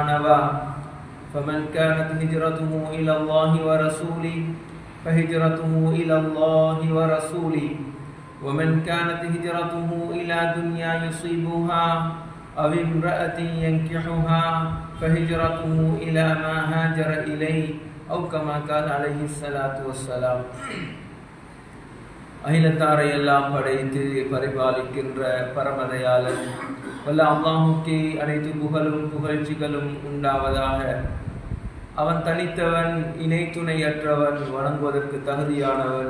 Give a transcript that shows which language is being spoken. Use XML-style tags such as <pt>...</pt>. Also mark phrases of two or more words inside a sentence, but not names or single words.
<ar>نوى فمن كانت هجرته إلى الله ورسوله فهجرته إلى الله ورسوله ومن كانت هجرته إلى دنيا يصيبها أو امرأة ينكحها فهجرته إلى ما هاجر إليه أو كما قال عليه الصلاة والسلام</ar> <ta>அகிலத்தாரை எல்லாம் படைத்து பரிபாலிக்கின்ற பரமதயாளன் வல்ல அல்லாஹுக்கே அனைத்து புகழும் புகழ்ச்சிகளும் உண்டாவதாக. அவன் தனித்தவன், இணை துணையற்றவன், வணங்குவதற்கு தகுதியானவன்.</ta>